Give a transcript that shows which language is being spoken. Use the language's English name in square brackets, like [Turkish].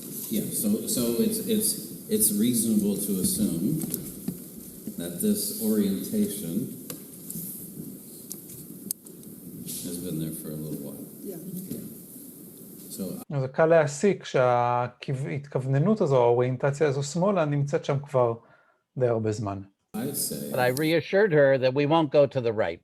[English] Yeah, so it's reasonable to assume that this orientation has been there for a little while. Yeah. So [Hebrew] אז זה קל להסיק שההתכווננות הזו, האוריינטציה הזו שמאלה, נמצאת שם כבר די הרבה זמן. [English] I say... But I reassured her that we won't go to the right.